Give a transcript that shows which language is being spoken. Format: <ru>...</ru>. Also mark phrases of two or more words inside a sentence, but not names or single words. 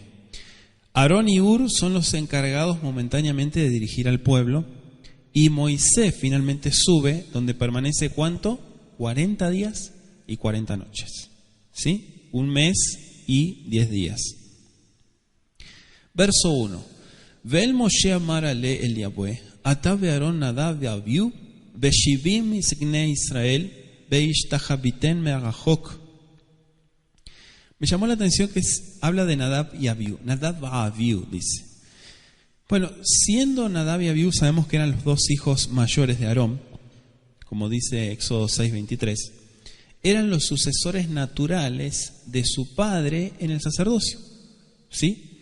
<es>Aarón y Hur son los encargados momentáneamente de dirigir al pueblo, y Moisés finalmente sube, donde permanece ¿cuánto? 40 días y 40 noches, ¿sí? 1 mes y 10 días. Verso 1.</es> <he>ואל משה אמר עלה אל יהוה אתה ואהרן נדב ואביהוא ושבעים מזקני ישראל והשתחויתם מרחק.</he> <es>Me llamó la atención que habla de Nadab y Abiú. Nadab a Abiú, dice. Bueno, siendo Nadab y Abiú, sabemos que eran los 2 hijos mayores de Aarón, como dice Éxodo 6:23, eran los sucesores naturales de su padre en el sacerdocio, ¿sí?</es>